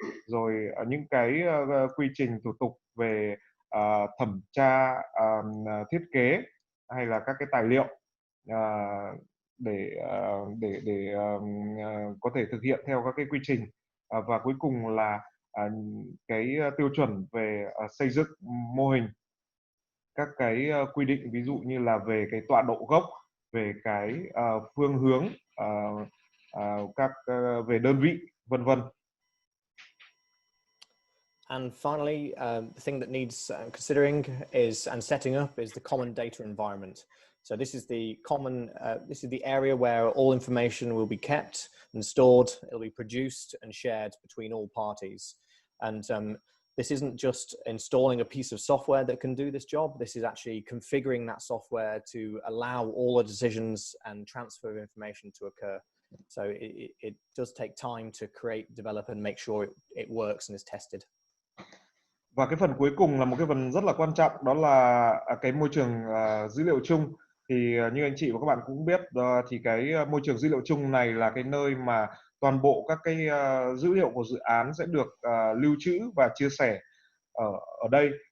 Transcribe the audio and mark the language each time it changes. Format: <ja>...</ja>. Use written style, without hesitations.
<vi>Rồi những cái quy trình thủ tục về thẩm tra, thiết kế hay là các cái tài liệu để có thể thực hiện theo các cái quy trình, và cuối cùng là cái tiêu chuẩn về xây dựng mô hình, các cái quy định ví dụ như là về cái tọa độ gốc, về cái phương hướng, các về đơn vị, vân vân.</vi> <en>And finally, the thing that needs considering is and setting up is the common data environment. So this is the common, this is the area where all information will be kept and stored. It'll be produced and shared between all parties. And this isn't just installing a piece of software that can do this job. This is actually configuring that software to allow all the decisions and transfer of information to occur. So it does take time to create, develop, and make sure it works and is tested.</en> <vi>Và cái phần cuối cùng là một cái phần rất là quan trọng, đó là cái môi trường dữ liệu chung. Thì như anh chị và các bạn cũng biết, thì cái môi trường dữ liệu chung này là cái nơi mà toàn bộ các cái dữ liệu của dự án sẽ được lưu trữ và chia sẻ ở đây.</vi>